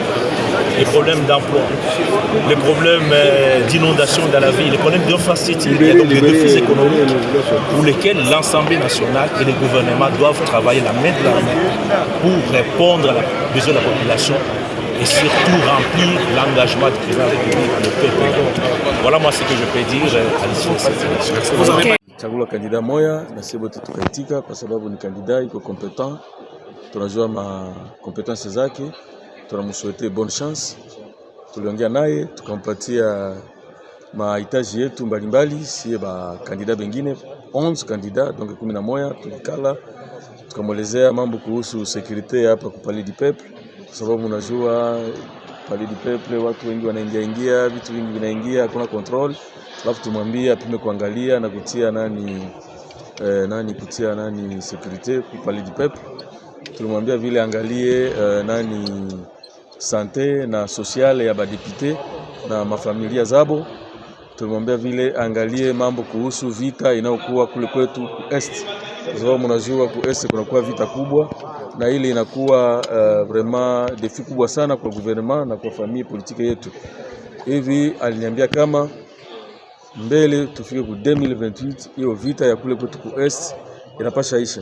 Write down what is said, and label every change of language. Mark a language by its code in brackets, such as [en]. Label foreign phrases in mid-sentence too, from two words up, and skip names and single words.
[fr] Les problèmes d'emploi, les problèmes d'inondation dans la ville, les problèmes d'infrastructure, et donc les défis économiques pour lesquels l'Assemblée nationale et les gouvernements doivent travailler la main de la main pour répondre aux besoins de la population et surtout remplir l'engagement du président de la République à le peuple. Voilà moi ce que je peux dire à l'issue de cette élection. [sw] Chagula kandida moya na sisi wote tukaitika kwa sababu ni kandida iko competent, tunajua ma competence zake, tunamsouhaiter [fr] bonne chance. [sw] Tuliongea naye tukampatia mahitaji yetu mbalimbali, sie ba kandida bengine 11 kandida donc 11 tulikala tukamwelezea mambo kuhusu securite hapa kwa Palais du Peuple, kwa sababu unajua Palais du Peuple watu wengi wanaingia, vitu vingi vinaingia, hakuna control. Alafu tumwambia apime kuangalia na kutia kutia securite kwa Palais du Peuple. Tulimwambia vile angalie sante na sociale ya badepute na mafamilia zabo, tulimwambia vile angalie mambo kuhusu vita inayokuwa kule kwetu est, kwa sababu mnajua ku est kunakuwa vita kubwa, na ile inakuwa [fr] vraiment defi [sw] kubwa sana kwa gouvernement na kwa familia politiki yetu. Hivi aliniambia kama mbele tufike ku 2028 hiyo vita ya kule kwetu ku est inapasha isha.